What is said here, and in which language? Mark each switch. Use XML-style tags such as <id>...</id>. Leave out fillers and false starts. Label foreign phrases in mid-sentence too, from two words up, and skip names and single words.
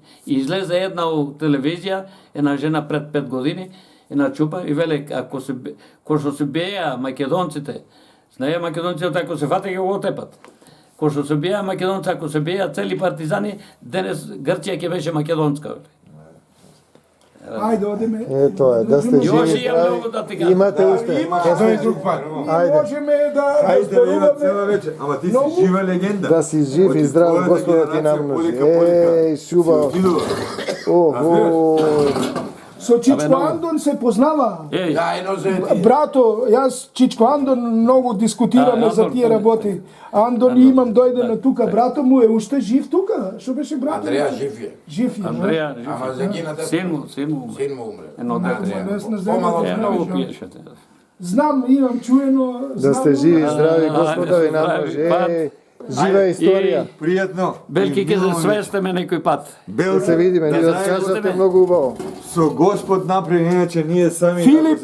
<mk>И излезе една у телевизија, една жена пред 5 години, една чупа и веле, кој што се беа македонците, знае македонците ако се фате ќе го отепат. Кој што се беа македонци, ако се беа цели партизани, денес Грција ќе беше македонска. Ajde, odeme. Тоа е, да сте Још живи имам многу да ти здрави. кажам. Имате успех. Има, Ке Тоа е сте- друг пат. Ајде. Можеме да Ајде да има цела зборуваме. вечер. Ама ти си Многу- жива легенда. Да си жив и здрав, Твојата Господа ти генерација, намножи. полека. Еј, шубаво. Си отидува. Охо. Со Чичко много. Андон се познава. Еј, Ja, eno se ti. Брато, јас Чичко Андон многу дискутираме А, за Андон, тие да. работи. Андон Андон, имам дојде да, на тука, да. брато му е уште жив тука. Што беше брато? Andrea živje. Жив е. Андреја, Ama za njena da син му умре. sin mu umre. Едно дете. Andrea. Pomalo Е, se многу nauči. пиешете. Знам, имам чуено. Да сте знам, живи и но- здрави, Ајде, Господа ви здрави, намножи. пат. Еј, жива историја. Пријатно. Белки ќе се свестеме некој пат. Да се видиме, ние Да откажате знаеш, многу убаво. Со Господ напред, иначе ние сами Филип,</mk>